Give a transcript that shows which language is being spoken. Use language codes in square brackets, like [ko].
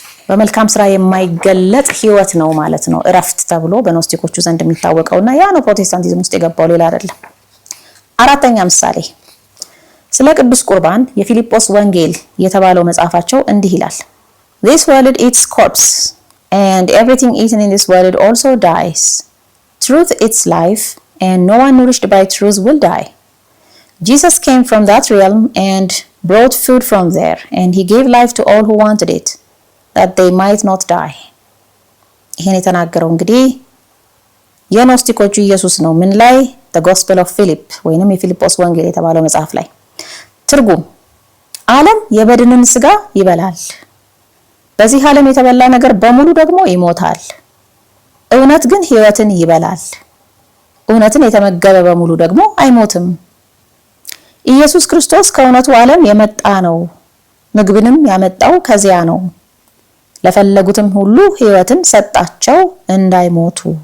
[am] በመልካም ስራ የማይገለጥ ህይወት ነው ማለት ነው እረፍት ተብሎ በኖስቲኮቹ ዘንድ የሚታወቀውና ያ ነው ፕሮቴስታንቲዝም ውስጥ የገባው ሌላ አይደለም። አራተኛ ምሳሌ ስለ ቅዱስ ቁርባን የፊልጶስ ወንጌል የተባለው መጽሐፋቸው እንዲህ ይላል። [en] This world eats corpse and everything eaten in this world also dies. Truth eats life and no one nourished by truth will die. Jesus came from that realm and brought food from there and he gave life to all who wanted it that they might not die. [am] ይሄን የተናገረው እንግዲህ የኖስቲኮቹ ኢየሱስ ነው። ምን ላይ? The Gospel of Philip ወይንም የፊልጶስ ወንጌል የተባለው መጽሐፍ ላይ። ትርጉም ዓለም የበድንን ስጋ ይበላል፣ በዚህ ዓለም የተበላ ነገር በሙሉ ደግሞ ይሞታል። እውነት ግን ሕይወትን ይበላል፣ እውነትን የተመገበ በሙሉ ደግሞ አይሞትም። ኢየሱስ ክርስቶስ ከእውነቱ ዓለም የመጣ ነው፣ ምግብንም ያመጣው ከዚያ ነው። ለፈለጉትም ሁሉ ሕይወትን ሰጣቸው እንዳይሞቱ።